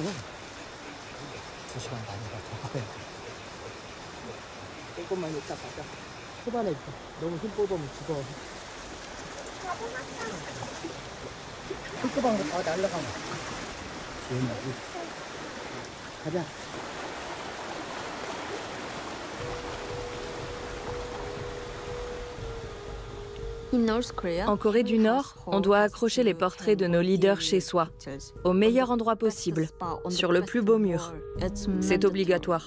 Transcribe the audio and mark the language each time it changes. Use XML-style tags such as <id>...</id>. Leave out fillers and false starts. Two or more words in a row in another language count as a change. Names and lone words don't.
<ko>2시간 반이라도. 조금만 있다 가자. 초반에 너무 힘 뽑으면 죽어. 흙구방으로 다 날라가면. 가자.</ko> <fr>En Corée du Nord, on doit accrocher les portraits de nos leaders chez soi, au meilleur endroit possible, sur le plus beau mur. C'est obligatoire.</fr>